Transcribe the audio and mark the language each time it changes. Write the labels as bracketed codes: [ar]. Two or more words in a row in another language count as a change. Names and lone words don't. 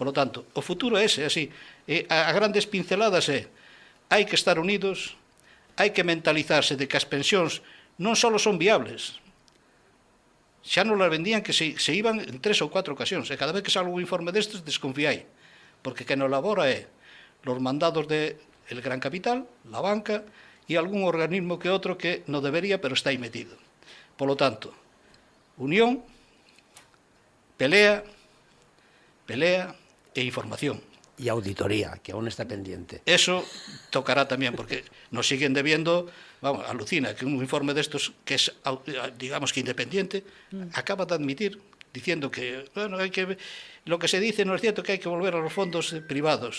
[es] Por lo tanto, [gl] o futuro é ese, así. A grandes pinceladas hai que estar unidos, hai que mentalizarse de que as pensións non só son viables, xa nos las vendían que se iban en 3 ou 4 ocasións, e cada vez que salga un informe destes desconfiai, porque quen o elabora é [es] los mandados de el gran capital, la banca [gl] e algún organismo que outro que non debería, pero está aí metido. [es] Por lo tanto, [gl] unión, pelea e información. [es] Y auditoría, que aún está pendiente. Eso tocará también, porque nos siguen debiendo, vamos, alucina, que un informe de estos, que es, digamos que independiente, acaba de admitir, diciendo que, bueno, lo que se dice no es cierto, que hay que volver a los fondos privados.